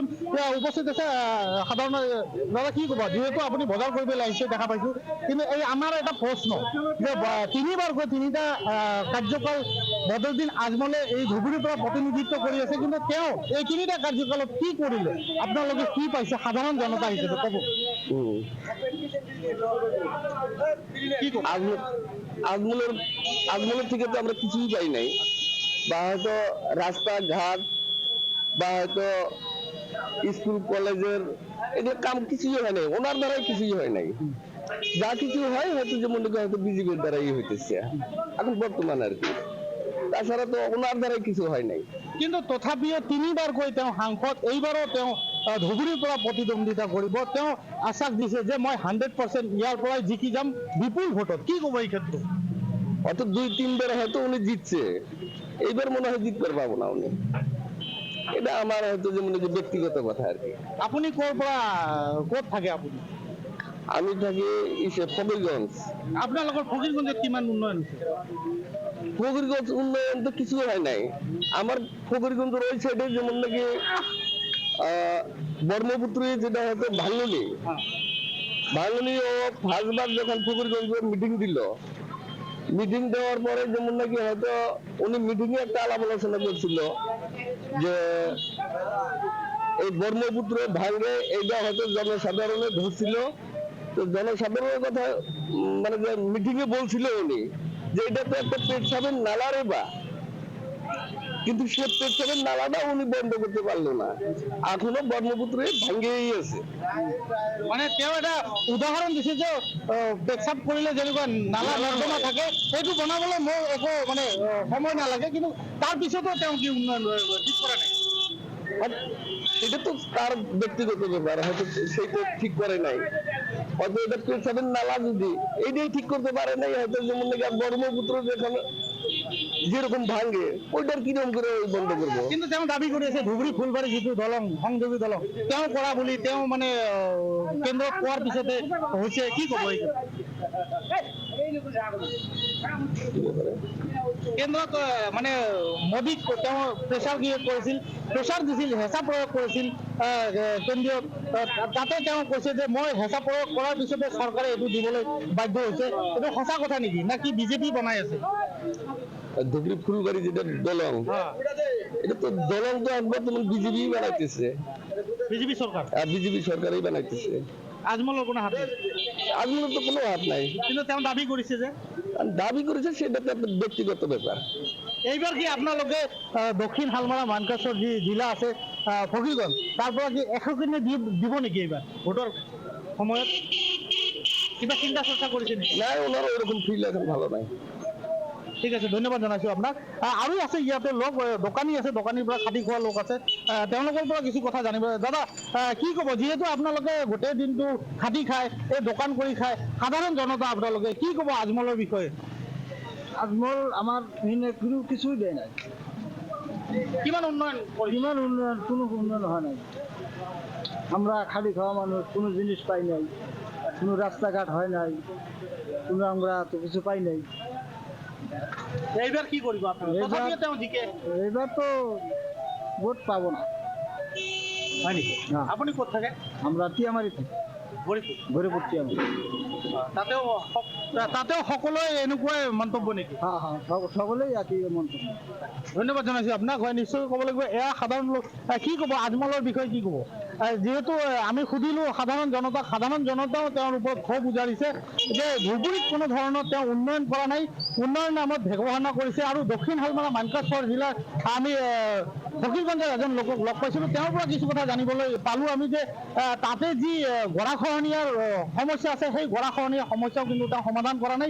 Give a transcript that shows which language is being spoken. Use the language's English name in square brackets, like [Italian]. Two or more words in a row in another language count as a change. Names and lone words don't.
[Assamese] উপস্থিত আছে সাধাৰণ দাদা কি ক'ব, যিহেতু আপুনি বজাৰ কৰিবলৈ আহিছে দেখা পাইছো, কিন্তু এই আমাৰ এটা প্ৰশ্ন যে তিনিবাৰকৈ তিনিটা কাৰ্যকাল বদৰুদ্দিন আজমলে এই ধুবুৰীৰ পৰা প্ৰতিনিধিত্ব কৰি আছে, কিন্তু তেওঁ এই তিনিটা কাৰ্যকালত কি কৰিলে আপোনালোকে কি পাইছে সাধাৰণ জনতা হিচাপে ক'ব? [Bangla] আজমলের থেকে তো আমরা কিছুই পাই নাই, বা হয়তো রাস্তাঘাট বা হয়তো স্কুল কলেজের এগুলো কাম কিছুই হয় নাই, ওনার দ্বারাই কিছুই হয় নাই। যা কিছু হয় হয়তো যেমন হয়তো বিজেপির দ্বারাই হইতেছে এখন বর্তমান আর কি, তাছাড়া তো ওনার দ্বারাই কিছু হয় নাই। [Assamese] কিন্তু তথাপিও তিনিবাৰকৈ তেওঁ সাংসদ, এইবাৰো তেওঁ ধুবুৰীৰ পৰা প্ৰতিদ্বন্দ্বিতা কৰিব। তেওঁ আশ্বাস দিছে যে মই 100% ইয়াৰ পৰাই জিকি যাম বিপুল ভোটত। কি ক'ব এই ক্ষেত্ৰত? [Bangla] হয়তো 2-3 বার হয়তো উনি জিতছে, এইবার মনে হয় জিততে পারবো না উনি। এটা আমার হয়তো যে মনে যে ব্যক্তিগত কথা আর কি। [Assamese] আপুনি ক'ৰ পৰা ক'ত থাকে আপুনি? [Bangla] আমি থাকি ফকিরগঞ্জ। [Assamese] আপোনালোকৰ ফকিৰগঞ্জত কিমান উন্নয়ন হৈছে? [Bangla] ফকিরগঞ্জ উন্নয়ন তো কিছু হয় নাই। আমার ফকিরগঞ্জের ওই সাইডে যেমন নাকি ব্রহ্মপুত্র যেটা হয়তো ভাঙনি ও ফার্স্টবার যখন ফকিরগঞ্জে মিটিং দিল, মিটিং দেওয়ার পরে যেমন নাকি হয়তো উনি মিটিং এ একটা আলাপ আলোচনা করছিল যে এই ব্রহ্মপুত্র ভাঙে এইটা হয়তো জনসাধারণে ধরছিল। তো জনসাধারণের কথা মানে যে মিটিং এ বলছিল উনি যে এটা তো একটা পেটসাবের নালা রে বা, কিন্তু সে পেটসাবের নালাটা উনি বন্ধ করতে পারলো না, এখনো ব্রহ্মপুত্রে ভাঙেই আছে। [Assamese] মানে তেওঁ এটা উদাহৰণ দিছে যে পেচাব কৰিলে যেনেকুৱা নালা নৰ্দমা থাকে সেইটো বনাবলৈ মোৰ একো মানে সময় নালাগে, কিন্তু তাৰ পিছতো তেওঁ কি উন্নয়ন ঠিক কৰা নাই। [Bangla] এটা তো তার ব্যক্তিগত ব্যাপার, হয়তো সেইটা ঠিক করে নাই, হয়তো এটা পেছাবের নালা যদি এইটাই ঠিক করতে পারে নাই, হয়তো যেমন নাকি ব্রহ্মপুত্র যেরকম ভাঙে ওইটার কিরকম করে বন্ধ করবো। [Assamese] কিন্তু তেওঁ দাবী কৰি আছে ধুবুৰী ফুলবাৰী যিটো দলং সংযোগী দলং তেওঁ কৰা বুলি তেওঁ মানে কেন্দ্ৰত কোৱাৰ পিছতে হৈছে। কি ক'ব এই কেন্দ্ৰত মানে মোদীক তেওঁ প্ৰেছাৰ কৰিছিল, প্ৰেছাৰ দিছিল, হেঁচা প্ৰয়োগ কৰিছিল কেন্দ্ৰীয়, তাতে তেওঁ কৈছে যে মই হেঁচা প্ৰয়োগ কৰাৰ পিছতে চৰকাৰে এইটো দিবলৈ বাধ্য হৈছে। এইটো সঁচা কথা নেকি, না কি বিজেপি বনাই আছে? [Bangla] ধুবুরি ফুলবাড়ি যেটা দলং, এটা তো দলং তো একবার তোমার বিজেপি বানাইতেছে, বিজেপি সরকার, বিজেপি সরকারই বানাইতেছে। আজমলের কোনো হাত নেই, আজমলের তো কোনো হাত নাই, [Assamese] কিন্তু তেওঁ দাবী কৰিছে যে [Bangla] দাবি করেছে সেটা তো একটা ব্যক্তিগত ব্যাপার। [Assamese] এইবাৰ কি আপোনালোকে দক্ষিণ শালমাৰা মানকাছৰ যি জিলা আছে ফকিৰগঞ্জ, তাৰ পৰা কি 100 দিব নেকি এইবাৰ ভোটৰ সময়ত? কিবা চিন্তা চৰ্চা কৰিছে নেকি? [Bangla] নাই, ওনার ওইরকম ফিল এখন ভালো নাই। [Assamese] ঠিক আছে, ধন্যবাদ জনাইছোঁ আপোনাক। আৰু আছে ইয়াতে লোক দোকানী আছে, দোকানীৰ পৰা খাটি খোৱা লোক আছে, তেওঁলোকৰ পৰা কিছু কথা জানিব। দাদা কি ক'ব, যিহেতু আপোনালোকে গোটেই দিনটো খাটি খায়, এই দোকান কৰি খায়, সাধাৰণ জনতা আপোনালোকে কি ক'ব আজমলৰ বিষয়ে? [Bangla] আজমল আমার কোনো কিছুই দেয় নাই। [Assamese] কিমান উন্নয়ন, কিমান উন্নয়ন, [Bangla] কোনো উন্নয়ন হয় নাই। আমরা খালি খাওয়া মানুষ, কোনো জিনিস পাই নাই, কোনো রাস্তাঘাট হয় নাই, কোনো আমরা তো কিছু পাই নাই। [Assamese] এইবাৰ কি কৰিব আপোনালোকে? তেওঁ জিকে, [Bangla] এইবার তো ভোট পাবো না। [Assamese] হয় নেকি? আপুনি ক'ত থাকে? [Bangla] আমরা টিয়ামারি থাকি, গরিপুর টিয়ামারি। [Assamese] তাতেও সকলোৱে এনেকুৱাই মন্তব্য নেকি? [Bangla] হ্যাঁ হ্যাঁ, সকলেই একই মন্তব্য। [Assamese] ধন্যবাদ জনাইছোঁ আপোনাক। হয়, নিশ্চয় ক'ব লাগিব এয়া সাধাৰণ লোক। কি ক'ব আজমলৰ বিষয়ে, কি ক'ব? যিহেতু আমি সুধিলোঁ সাধাৰণ জনতাক, সাধাৰণ জনতাও তেওঁৰ ওপৰত ক্ষোভ উজাৰিছে যে ধুবুৰীত কোনো ধৰণৰ তেওঁ উন্নয়ন কৰা নাই, উন্নয়ন নামত ভেগৱানা কৰিছে। আৰু দক্ষিণ শালমাৰা মানকাছৰ জিলাৰ আমি ফকিৰগঞ্জৰ এজন লোকক লগ পাইছিলোঁ, তেওঁৰ পৰা কিছু কথা জানিবলৈ পালোঁ আমি যে তাতে যি গৰাখহনীয়াৰ সমস্যা আছে, সেই গৰাখহনীয়াৰ সমস্যাও কিন্তু তেওঁ সমাধান কৰা নাই।